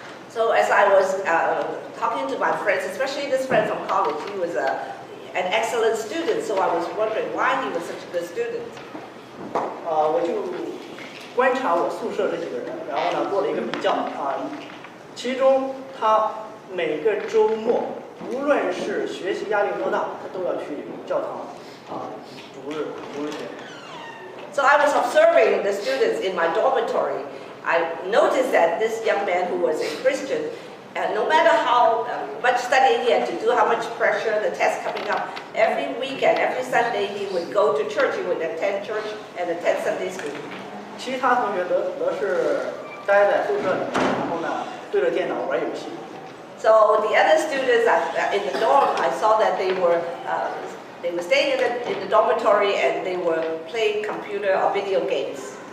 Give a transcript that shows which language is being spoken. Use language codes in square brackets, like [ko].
[en] So as I was talking to my friends, especially this friend from college, he was an excellent student, so I was wondering why he was such a good student. [zh] 我就观察我宿舍这几个人，然后呢做了一个比较其中他每个周末，无论是学习压力多大，他都要去教堂主日学。 [en] So I was observing the students in my dormitory. I noticed that this young man who was a Christian, no matter how much studying he had to do, how much pressure, the test coming up, every weekend, every Sunday he would go to church. He would attend church and attend Sunday school. [zh] 其他同学都是待在宿舍里，然后呢对着电脑玩游戏。 [en] So the other students in the dorm, I saw that they were staying in the dormitory and they were playing computer or video games.